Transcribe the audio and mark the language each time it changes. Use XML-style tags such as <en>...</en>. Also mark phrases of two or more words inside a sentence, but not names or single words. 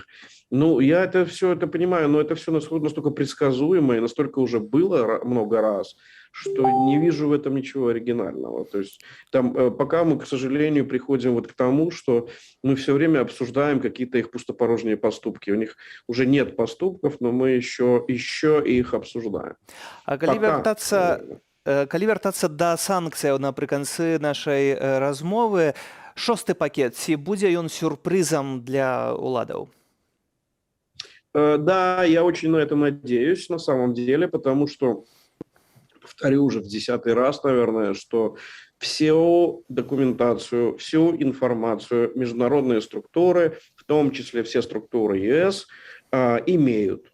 <ru>Ну, я это все это понимаю, но это все настолько предсказуемо и настолько уже было много раз, что не вижу в этом ничего оригинального. То есть там пока мы, к сожалению, приходим вот к тому, что мы все время обсуждаем какие-то их пустопорожние поступки. У них уже нет поступков, но мы еще их обсуждаем.</ru> <be>А калі вяртацца да санкцыяў напрыканцы нашай размовы, 6-й пакет, ці будзе ён сюрпрызам для уладаў?</be> <ru>Да, я очень на это надеюсь, на самом деле, потому что, повторю уже в 10-й раз, наверное, что всю документацию, всю информацию международные структуры, в том числе все структуры ЕС, имеют.</ru>